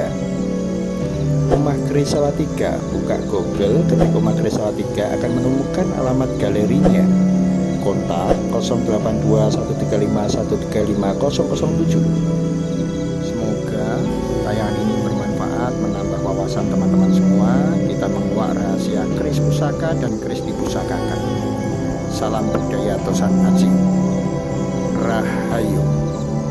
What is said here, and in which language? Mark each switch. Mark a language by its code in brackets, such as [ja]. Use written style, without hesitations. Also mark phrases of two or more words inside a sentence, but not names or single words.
[id] Omah Keris Salatiga, buka Google, ketik Omah Keris Salatiga akan menemukan alamat galerinya. Kontak 082135135007. Semoga tayangan ini bermanfaat, menambah wawasan teman-teman semua. Kita menguak rahasia keris pusaka dan keris dipusakakan. Salam budaya Tosan Aji. Rahayu.